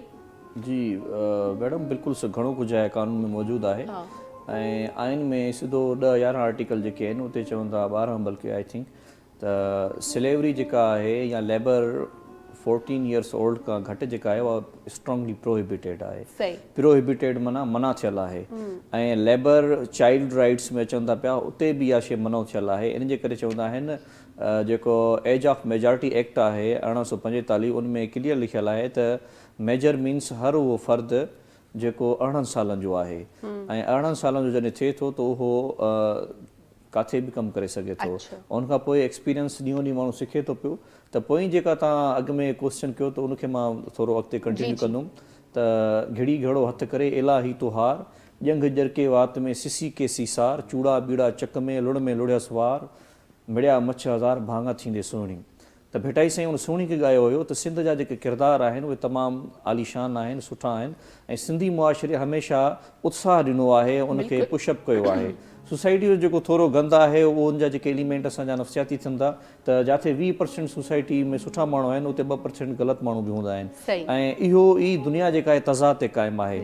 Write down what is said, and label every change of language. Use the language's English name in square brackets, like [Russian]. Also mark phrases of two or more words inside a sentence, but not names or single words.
[Sindhi] जी मैडम बिल्कुलु घणो कुझु आहे कानून में मौजूदु आहे ऐं आइन में सिधो 10-11 आर्टिकल जेके आहिनि उते चवनि था 12 बल्कि [English] I think [Sindhi] त स्लेवरी जेका आहे या [English] labour 14 years old [Sindhi] खां घटि जेका आहे उहा [English] strongly prohibited [Sindhi] आहे। प्रोहिबिटेड माना मना थियल आहे ऐं [English] labour child rights [Sindhi] में अचनि था पिया उते बि इहा शइ मनो थियल आहे। इन जे करे चवंदा आहिनि जेको एज ऑफ मेजॉरिटी एक्ट आहे 1845 उन में क्लियर लिखियलु आहे त [English] major means [Sindhi] हर उहो फ़र्द जेको 18 सालनि जो आहे ऐं 18 सालनि जो जॾहिं थिए थो त उहो काथे बि कमु करे सघे थो। उनखां पोइ एक्सपीरियंस ॾींहों ॾींहुं माण्हू सिखे थो पियो। त पोइ जेका तव्हां अॻु में क्वेश्चन कयो त उनखे मां थोरो अॻिते कंटिन्यू कंदुमि त घिड़ी घड़ो हथु करे इलाही तोहार ॼंग जरके वात में सिसी के सीसार चूड़ा बीड़ा चक में लुड़ में लुड़ियसि वार मिड़िया मछ हज़ार भाङा थींदे सुहिणी। त भेटाई साईं उन सुहिणी खे ॻायो हुयो त सिंध जा जेके किरदार आहिनि उहे तमामु आलीशान आहिनि, सुठा आहिनि ऐं सिंधी मुआशिरे हमेशह उत्साह ॾिनो आहे, उनखे पुशअप कयो आहे। सोसाइटी जो जेको थोरो गंद आहे उहो उनजा जेके एलिमेंट असांजा नफ़सियाती थियनि था त जिथे 20% सोसाइटी में सुठा माण्हू आहिनि उते 2% ग़लति माण्हू बि हूंदा आहिनि ऐं इहो ई दुनिया जेका आहे तज़ाद ते क़ाइमु आहे।